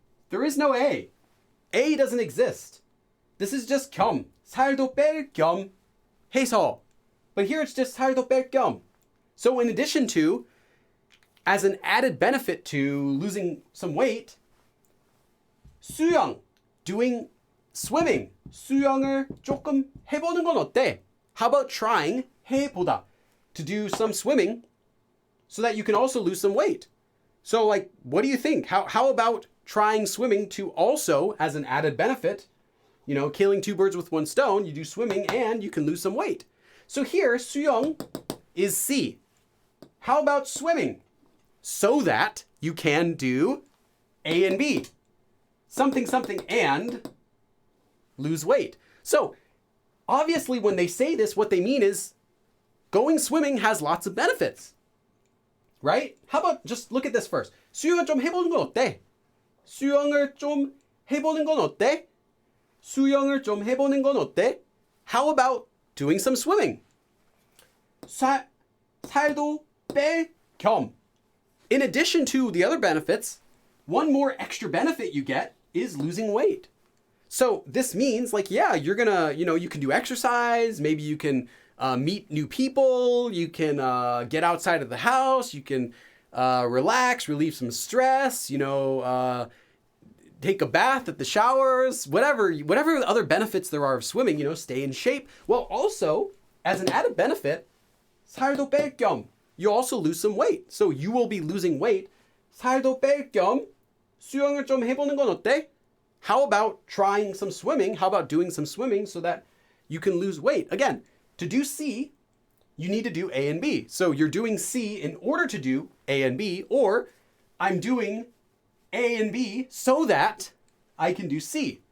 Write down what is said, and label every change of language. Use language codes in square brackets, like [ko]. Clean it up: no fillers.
[en] There is no A. A doesn't exist. This is just 겸. [ko] 살도 뺄 겸 해서. [en] But here it's just [ko] 살도 뺄 겸. [en] So in addition to, as an added benefit to losing some weight, 수영, doing swimming. [ko] 수영을 조금 해보는 건 어때? [en] How about trying, 해보다, to do some swimming so that you can also lose some weight? So what do you think? How about trying swimming to also, as an added benefit, killing two birds with one stone, you do swimming and you can lose some weight. So here, 수영 is C. How about swimming? So that you can do A and B. Something, something, and lose weight. So obviously when they say this, what they mean is going swimming has lots of benefits. Right? How about just look at this first. [ko] 수영을 좀 해보는 건 어때? 수영을 좀 해보는 건 어때? 수영을 좀 해보는 건 어때? [en] How about doing some swimming? [ko] 살도 뺄 겸. [en] In addition to the other benefits, one more extra benefit you get is losing weight. So this means you're gonna, you can do exercise, maybe you can meet new people, you can get outside of the house, you can relax, relieve some stress, take a bath at the showers, whatever other benefits there are of swimming, stay in shape. Well, also, as an added benefit, [ko] 살도 뺄 겸. [en] you also lose some weight. So you will be losing weight. [ko] 살도 뺄 겸 수영을 좀 해보는 건 어때? [en] How about trying some swimming? How about doing some swimming so that you can lose weight? Again, to do C, you need to do A and B. So you're doing C in order to do A and B, or I'm doing A and B so that I can do C.